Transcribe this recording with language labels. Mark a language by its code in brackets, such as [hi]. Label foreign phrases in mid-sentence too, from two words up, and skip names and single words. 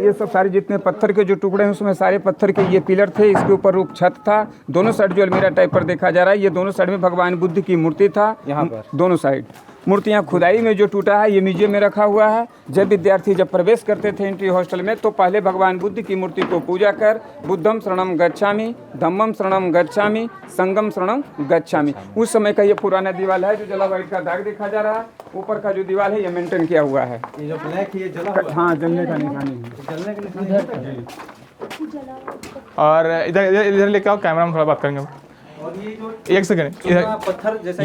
[hi] ये सब सारे जितने पत्थर के जो टुकड़े हैं उसमें सारे पत्थर के ये पिलर थे, इसके ऊपर रूप छत था। दोनों साइड जो अलमीरा टाइप पर देखा जा रहा है, ये दोनों साइड में भगवान बुद्ध की मूर्ति था। यहाँ पर दोनों साइड मूर्तियाँ खुदाई में जो टूटा है ये म्यूजियम में रखा हुआ है। जब विद्यार्थी जब प्रवेश करते थे एंट्री हॉस्टल में तो पहले भगवान बुद्ध की मूर्ति को पूजा कर [pi] बुद्धम शरणम गच्छामि, धम्मम शरणम गच्छामि, संगम शरणम गच्छामि। [hi] उस समय का ये पुराना दीवार है जो जला व्हाइट का दाग देखा जा रहा है। ऊपर का जो दीवार है ये मेंटेन किया हुआ है। ये जो ब्लैक ये जला हुआ है, हाँ, जलने का निशानी है। जलने के निशान है। और इधर लेके आओ, कैमरा में थोड़ा बात करेंगे। और ये जो एक सेकंड, पत्थर जैसा